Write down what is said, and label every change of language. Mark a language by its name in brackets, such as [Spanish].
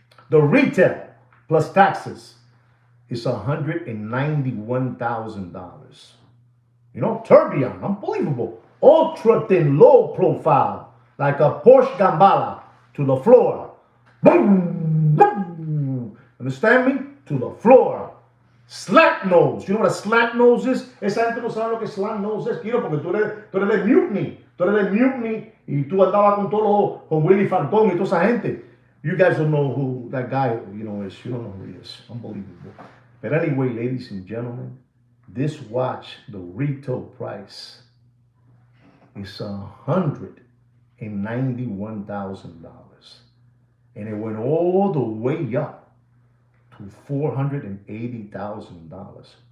[English] The retail plus taxes is $191,000. You know, tourbillon, unbelievable. Ultra thin, low profile, like a Porsche Gambala to the floor. Boom, boom. Understand me? To the floor. Slat nose. You know what a slat nose is? [Spanish] Esa gente no sabe lo que slat nose es, Kiro, porque tú eres de Mutiny. Tú eres de Mutiny y tú andabas con todos con Willy Falcón y toda esa gente. [English] You guys don't know who that guy, is. You don't know who he is. Unbelievable. But anyway, ladies and gentlemen, this watch, the retail price is $191,000. And it went all the way up to $480,000.